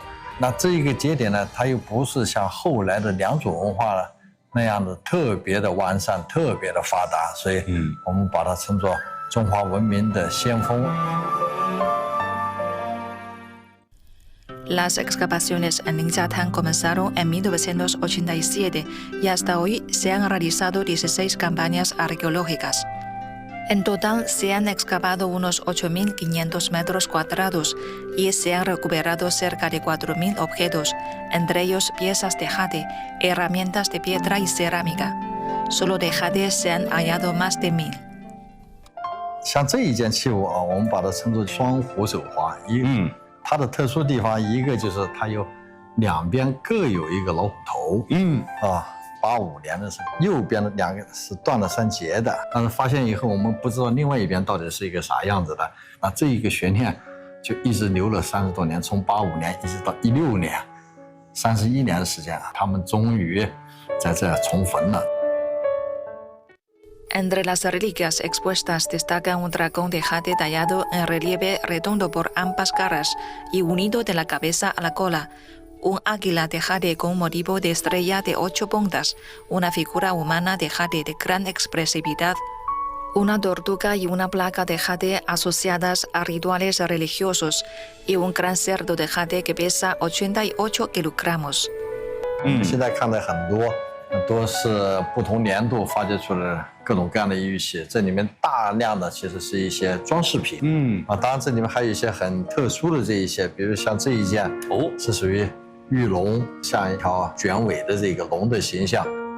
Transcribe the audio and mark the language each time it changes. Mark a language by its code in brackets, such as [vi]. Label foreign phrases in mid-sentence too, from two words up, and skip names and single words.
[zh] 那这一个节点呢，它又不是像后来的良渚文化了那样的特别的完善、特别的发达，所以我们把它称作中华文明的先锋。 [es] Las excavaciones en Ninjatán comenzaron en 1987 y hasta hoy se han realizado 16 campañas arqueológicas. En total se han excavado unos 8.500 metros cuadrados y se han recuperado cerca de 4.000 objetos, entre ellos piezas de jade, herramientas de piedra y cerámica. Solo de jade se han hallado más de 1.000。 [zh] 像这一件器物啊，我们把它称作双虎手花。它的特殊地方一个就是它有两边各有一个老虎头。85年的时候，右边的两个是断了3节的，但是发现以后我们不知道另外一边到底是一个啥样子的。那这一个悬念就一直留了30多年，从85年一直到16年，31年的时间，他们终于在这重逢了。 [es] Entre las reliquias expuestas destacan un dragón de jade tallado en relieve redondo por ambas caras y unido de la cabeza a la cola, un águila de jade con motivo de estrella de 8 puntas, una figura humana de jade de gran expresividad, una tortuga y una placa de jade asociadas a rituales religiosos y un gran cerdo de jade que pesa 88 kilogramos. [zh] 现在看的很多是不同年度发掘出来各种各样的玉器，这里面大量的其实是一些装饰品。当然这里面还有一些很特殊的这一些，比如像这一件是属于玉龙，像一条卷尾的这个龙的形象。